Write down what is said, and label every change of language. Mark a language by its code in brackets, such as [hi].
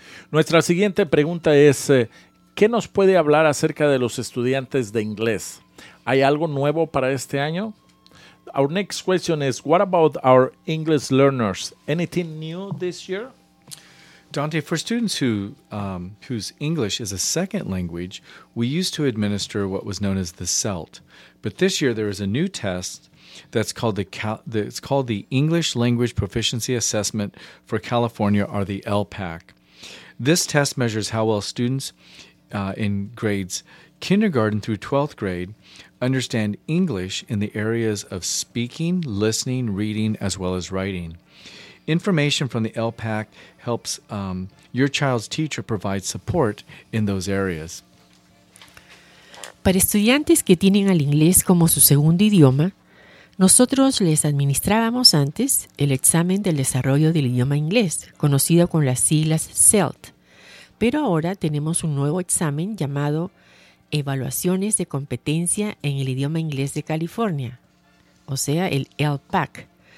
[es] Nuestra siguiente pregunta es, ¿qué nos puede hablar acerca de los estudiantes de inglés? ¿Hay algo nuevo para este año? [en] Our next question is, what about our English learners? Anything new this year? Dante, for students who whose English is a second language, we used to administer what was known as the CELT. But this year there is a new test that's called the English Language Proficiency Assessment for California, or the LPAC. This test measures how well students in grades kindergarten through 12th grade understand English in the areas of speaking, listening, reading, as well as writing. Information from the LPAC helps your child's teacher provide support in those areas. [es] Para estudiantes que tienen al inglés como su segundo idioma, nosotros les administrábamos antes el examen del desarrollo del idioma inglés, conocido con las siglas CELT. Pero ahora tenemos un nuevo examen llamado Evaluaciones de Competencia en el Idioma Inglés de California, o sea, el LPAC.